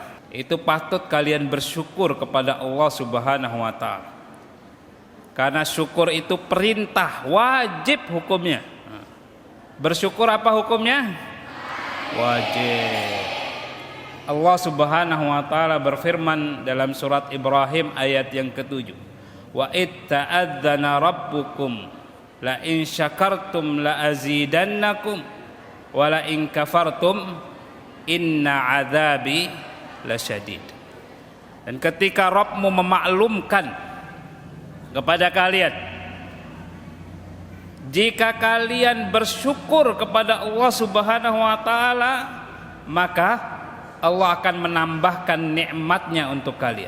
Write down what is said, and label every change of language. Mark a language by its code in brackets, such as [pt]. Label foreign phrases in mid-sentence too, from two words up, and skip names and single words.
[id] Itu patut kalian bersyukur kepada [ar] الله سبحانه وتعالى. [id] Karena syukur itu perintah, wajib hukumnya. Bersyukur apa hukumnya? Wajib. [ar] الله سبحانه وتعالى [id] berfirman dalam surat Ibrahim ayat yang ke-7. [ar] وإذ تأذن ربكم لئن شكرتم لأزيدنكم ولئن كفرتم إن عذابي لشديد. [id] Dan ketika Rabbmu memaklumkan kepada kalian, jika kalian bersyukur kepada [ar] الله سبحانه وتعالى, [id] maka Allah akan menambahkan nikmatnya untuk kalian.